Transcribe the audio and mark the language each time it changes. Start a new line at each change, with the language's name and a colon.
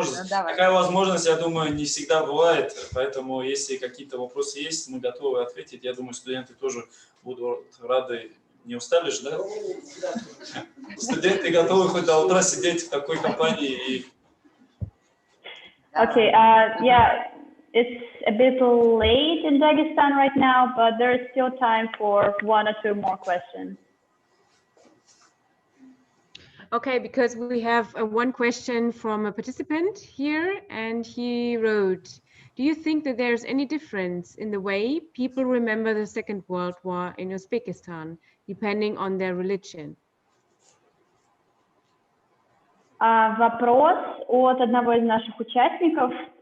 Russian: Такая возможность, я думаю, не всегда бывает, поэтому если какие-то вопросы есть, мы готовы ответить. Я думаю, студенты тоже будут рады. Не устали же, да? Студенты готовы хоть до утра сидеть в такой компании.
English: Okay, yeah, it's a bit late in Dagestan right now, but there is still time for 1 or 2 more questions. Okay, because we have one question from a participant here, and he wrote, do you think that there's any difference in the way people remember the Second World War in Uzbekistan, depending on their religion?
Russian: Вопрос от одного из наших участников.